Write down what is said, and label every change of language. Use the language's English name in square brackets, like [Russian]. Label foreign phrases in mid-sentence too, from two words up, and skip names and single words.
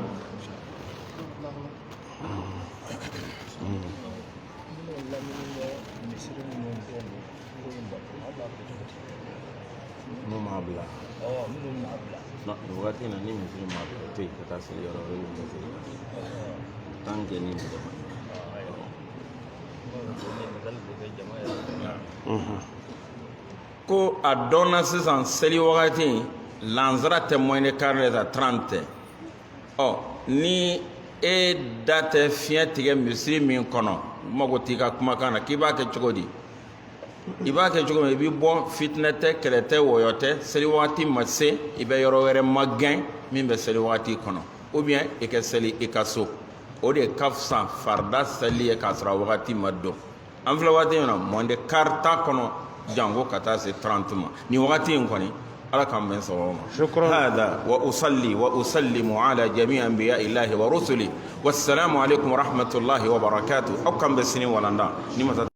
[Bambara] waati na ni misiri ma to yen ka taa seli yɔrɔ wɛrɛ bɛ seli tan kɛ ni ko a dɔnna sisan seli wagati lansara tɛ [French] moins de 40 à 30 [Bambara] ni e da tɛ fiɲɛ tigɛ misiri min kɔnɔ mago t'i ka kumakan na k'i b'a kɛ cogo di i b'a kɛ cogo min i b'i bɔ fitinɛ tɛ kɛlɛ tɛ wɔyɔ tɛ seli wagati ma se i bɛ yɔrɔ wɛrɛ ma gɛn min bɛ seli wagati kɔnɔ [French] ou bien [Bambara] i ka seli i ka so o de ka fisa farida seli ye k'a sɔrɔ a wagati ma don an filɛ waati min na [French] moins de 40 [Bambara] t'a kɔnɔ jango ka taa se 30 ma nin wagati in kɔni ala k'an bɛn sababu ma hada [Arabic] وأصلي وأسلم على جميع أنبياء الله ورسل والسلام عليكم ورحمة الله وبركاته [Bambara] aw kan bɛ sini walanda ni masa